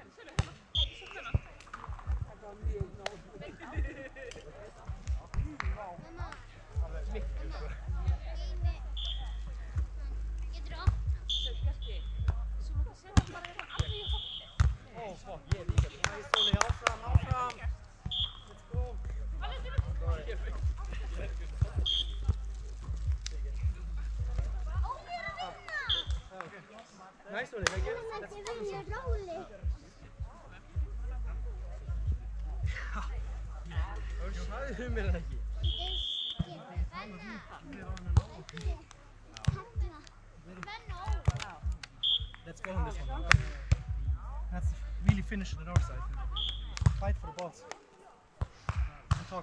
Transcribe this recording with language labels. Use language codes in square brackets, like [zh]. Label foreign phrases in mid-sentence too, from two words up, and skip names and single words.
[en] Oh, fuck, yeah, nice, Ole, áfram. Let's go. Nice, Ole, thank you. [is] Let's sagði mér það ekki. [en] Let's go on this one. Let's really finish it on our side. Fight for the balls. And talk.